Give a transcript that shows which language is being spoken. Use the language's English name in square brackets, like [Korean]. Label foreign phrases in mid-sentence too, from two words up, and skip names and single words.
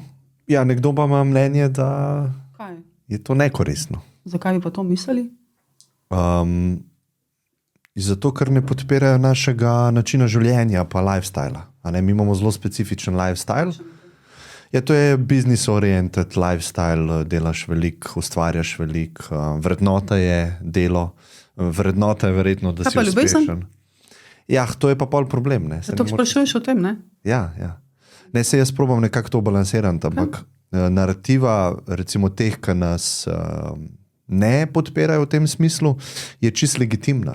[Slovenian] Ja, nekdo pa ima mnenje, da je to nekoristno. Zakaj bi pa to mislili? Zato, ker ne podpirajo našega načina življenja pa lifestyla. Mi imamo zelo specifičen lifestyle. Ja, to je [English] business-oriented lifestyle, [Slovenian] delaš veliko, ustvarjaš veliko, vrednota je delo, vrednota je verjetno, da si uspešen. Ja, to je pa pol problem. Ne? Zato sprašuješ o tem, ne? Ja. Ne, se jaz probam nekako to balansirati, ampak narativa, recimo teh, ki nas ne podpirajo v tem smislu, je čist legitimna.